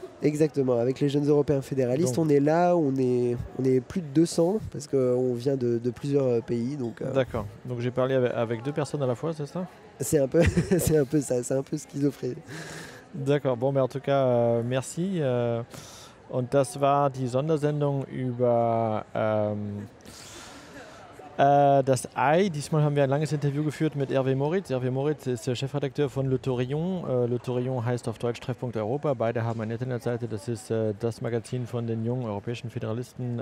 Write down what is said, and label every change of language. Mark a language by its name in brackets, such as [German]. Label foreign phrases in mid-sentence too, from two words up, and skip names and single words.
[French] Exactement, avec les jeunes européens fédéralistes, donc, on est là, on est plus de 200 parce qu'on vient de plusieurs pays. D'accord, donc j'ai parlé avec 2 personnes à la fois, c'est ça? C'est un peu ça, c'est un peu schizophrène. D'accord, bon, mais en tout cas, merci. [German] Und das war die Sondersendung über das Ei. Diesmal haben wir ein langes Interview geführt mit Hervé Moritz. Hervé Moritz ist der Chefredakteur von Le Tourillon. Le Tourillon heißt auf Deutsch Treffpunkt Europa. Beide haben eine Internetseite. Das ist das Magazin von den jungen europäischen Föderalisten.